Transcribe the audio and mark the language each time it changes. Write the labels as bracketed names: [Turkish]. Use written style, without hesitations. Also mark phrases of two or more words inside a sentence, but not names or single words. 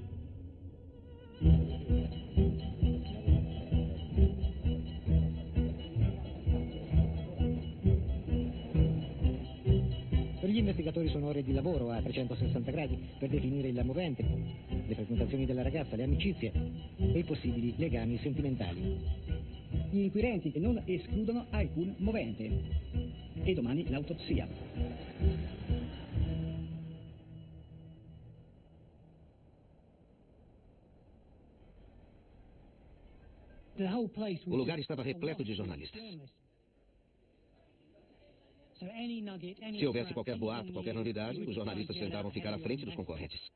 [Italian] Gli investigatori sono ore di lavoro a 360 gradi per definire il movente, le frequentazioni della ragazza, le amicizie e i possibili legami sentimentali. Gli inquirenti non escludono alcun movente. E domani l'autopsia. [Portuguese] O lugar estava repleto de jornalistas. Se houvesse qualquer boato, qualquer novidade, os jornalistas tentavam ficar à frente dos concorrentes.